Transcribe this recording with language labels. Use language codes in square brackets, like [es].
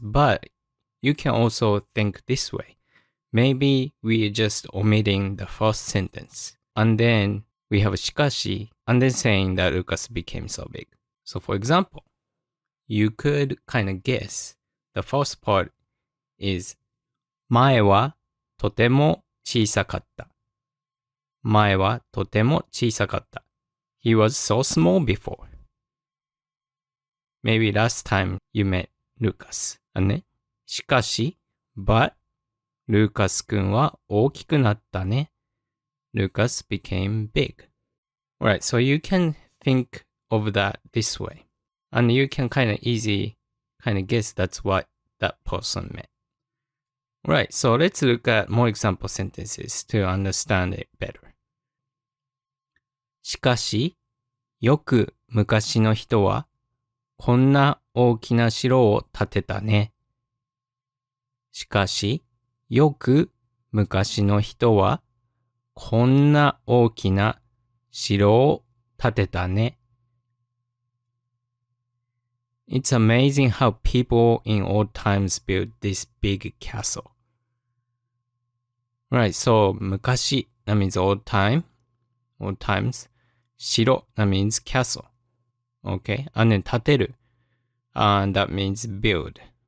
[en] But you can also think this way. Maybe we are just omitting the first sentence. And then we have しかし and then saying that Lucas became so big. So for example, you could kind of guess the first part is [ja] 前はとても小さかった。前はとても小さかった。 [en] He was so small before. Maybe last time you met Lucas. ね。 [ja] しかし、 [en] but [ja] ルーカスくんは大きくなったね。 [en] Lucas became big. Alright, so you can think of that this way. And you can kind of guess that's what that person meant. Alright, so let's look at more example sentences to understand it better. [ja] しかし、よく昔の人はこんな大きな城を建てたね。しかし、よく昔の人はこんな大きな城を建てたね。 [en] It's amazing how people in old times built this big castle. Right, so 昔 that means old time, old times. 城 that means castle. Okay, and then 建てる and that means build.